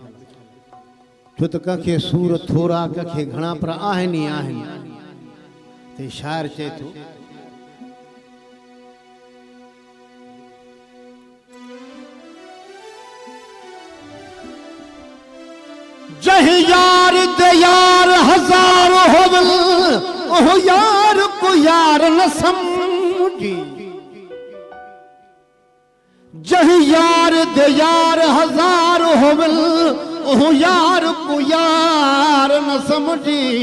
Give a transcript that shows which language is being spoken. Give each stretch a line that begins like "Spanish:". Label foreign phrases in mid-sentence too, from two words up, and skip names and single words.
Sindhi: छो त कंहिंखे सूर थोरा, कंहिंखे घणा, पर आहिनि ई आहिनि। ते शायर चए थो,
Saraiki: جہ یار دے یار ہزار ہوول، اوہ یار کوں یار نہ سمجھی. جہ یار دے یار ہزار ہوول، اوہ یار کوں یار نہ سمجھی.